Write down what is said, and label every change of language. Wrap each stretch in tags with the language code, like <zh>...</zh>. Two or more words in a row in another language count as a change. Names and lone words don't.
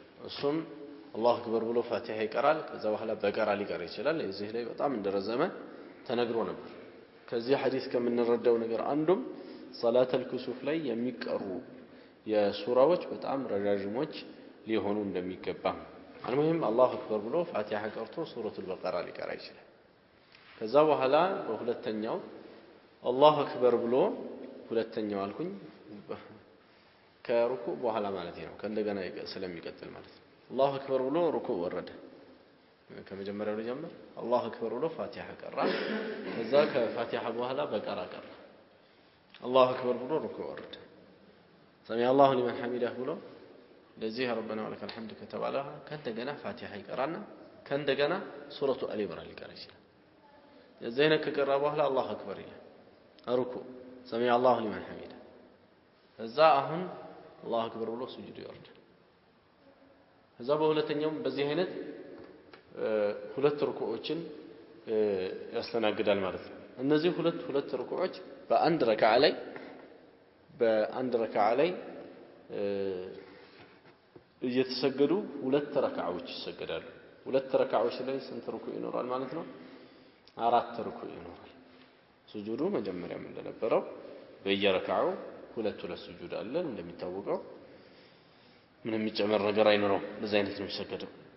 <am>እሱም አላሁ አክበር ብሎ ፋቲሃ ይቀራል ከዛ በኋላ በቀራ ሊቀር ይችላል እዚህ ላይ በጣም እንደረዘመ ተነግሮ ነበር ከዚህ ሐዲስ ከምንረዳው ነገር አንዱም</am> <ar>صلاة الكسوف</ar> <am>ላይ የሚቀሩ የሱራዎች በጣም ረጃጅሞች ሊሆኑ እንደሚገባ</am> <ar>المهم الله اكبر</ar> <am>ብሎ ፋቲሃ ቀርቶ ሱረቱል በቀራ ሊቀራ ይችላል ከዛ በኋላ በሁለተኛው</am> <ar>الله اكبر</ar> <am>ብሎ ሁለተኛው አልኩኝ ከሩኩዕ በኋላ ማለት ነው ከእንደገና ስለሚቀጥል ማለት ነው</am> <ar>الله اكبر</ar> <am>ብሎ ሩኩዕ ወረደ ከመጀመሪያው ጀምር</am> <ar>الله اكبر</ar> <am>ብሎ ፋቲሃ ቀራ ከዛ ከፋቲሃ በኋላ በቀራ ቀራ</am> <ar>الله اكبر</ar> <am>ብሎ ሩኩዕ ወረደ</am> <ar>سمع الله لمن حمده</ar> <am>ብሎ ለዚህ</am> <ar>ربنا ولك الحمد</ar> <am>ከተባለ ከእንደገና ፋቲሃ ይቀራና ከእንደገና ሱረቱ አሊ ኢምራን ሊቀራ ይችላል የዘይነ ከቀራ በኋላ</am> <ar>الله اكبر</ar> <am>ይላል ሩኩዕ</am> <ar>سمع الله لمن حمده</ar> <am>ከዛ አሁን</am> <ar>الله اكبر</ar> <am>ብሎ ሱጁድ ይወርዳል ከዛ በሁለተኛው በዚህ አይነት ሁለት ሩኩዖችን ያስተናግዳል ማለት ነው እነዚህ ሁለት ሩኩዖች በአንድ ረካዓ ላይ እየተሰገዱ ሁለት ረካዓዎች ይሰገዳሉ ሁለት ረካዓዎች ላይ ስንት ሩኩዕ ይኖራል ማለት ነው አራት ሩኩዕ ይኖራል ሱጁዱ መጀመሪያም እንደነበረው በየረካዓው ሁለት ሱጁድ አለ እንደሚታወቀው ምንም የሚጨመር ነገር አይኖርም በዚህ አይነት ነው የሚሰገደው</am>